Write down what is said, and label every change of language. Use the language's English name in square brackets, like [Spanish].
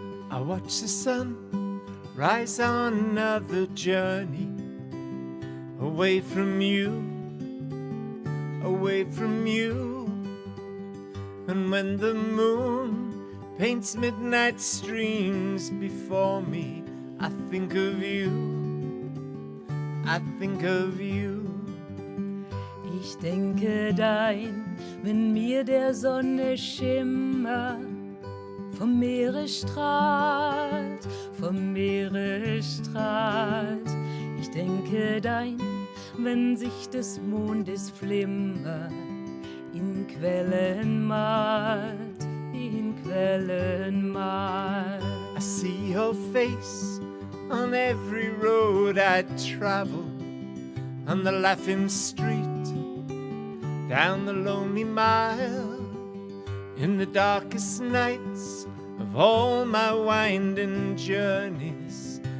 [English] I watch the sun rise on another journey away from you. Away from you. And when the moon paints midnight streams before me, I think of you. I think of you. [German] Ich denke dein, wenn mir der Sonne Schimmer vom Meere strahlt, vom Meere strahlt. Ich denke dein, wenn sich des Mondes Flimmer in Quellen malt, in Quellen malt. [English] I see your face on every road I travel, on the laughing street, down the lonely mile, in the darkest nights of all my winding journeys.